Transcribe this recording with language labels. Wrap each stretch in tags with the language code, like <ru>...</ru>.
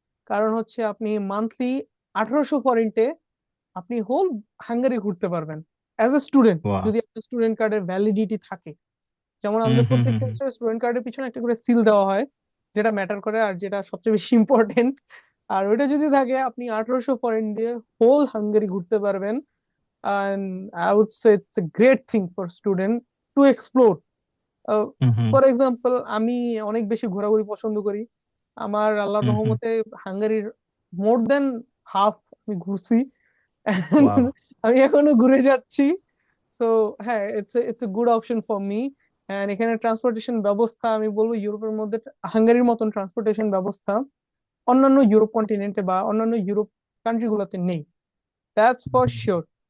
<bn>কারণ হচ্ছে আপনি মান্থলি 1800 পয়েন্টে আপনি হোল হাঙ্গারি ঘুরতে পারবেন অ্যাজ এ স্টুডেন্ট, ওয়াও যদি আপনার স্টুডেন্ট কার্ডের ভ্যালিডিটি থাকে। যেমন হুম আমাদের হুম প্রত্যেক হুম হুম সেমিস্টারে স্টুডেন্ট কার্ডের পিছনে একটা করে সিল দেওয়া হয়, যেটা ম্যাটার করে আর যেটা সবচেয়ে বেশি ইম্পর্টেন্ট। আর ওইটা যদি থাকে, আপনি 1800 পয়েন্ট দিয়ে হোল হাঙ্গেরি ঘুরতে পারবেন।</bn> <en>and I would say it's a great thing for student to explore. Hmm hmm</en> <bn>for example, আমি অনেক বেশি ঘোরাঘুরি পছন্দ করি। আমার আল্লাহর হুম হুম রহমতে হাঙ্গেরির মোর দেন হাফ আমি ঘুরছি। ওয়াও আমি এখনো ঘুরে যাচ্ছি। সো হ্যাঁ,</bn> <en>It's a good option for me.</en> <bn>And এখানে ট্রান্সপোর্টেশন ব্যবস্থা আমি বলবো ইউরোপের মধ্যে হাঙ্গেরির মতন ট্রান্সপোর্টেশন ব্যবস্থা অন্যান্য ইউরোপ কন্টিনেন্টে বা অন্যান্য ইউরোপ কান্ট্রি গুলোতে নেই।</bn> <en>That's for sure.</en>